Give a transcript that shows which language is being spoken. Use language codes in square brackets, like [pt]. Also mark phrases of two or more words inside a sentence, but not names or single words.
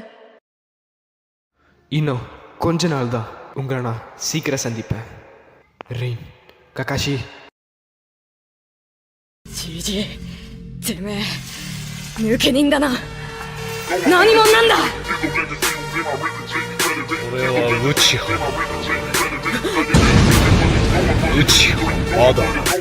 [ta] இன்னும் கொஞ்ச நாள் தான் உங்களை நான் சீக்கிரம் சந்திப்பேன். ரீன், கக்காஷி. [ja] ジジイ、てめえ抜け人だな。何者なんだ。俺はウチハ。ウチハまだ。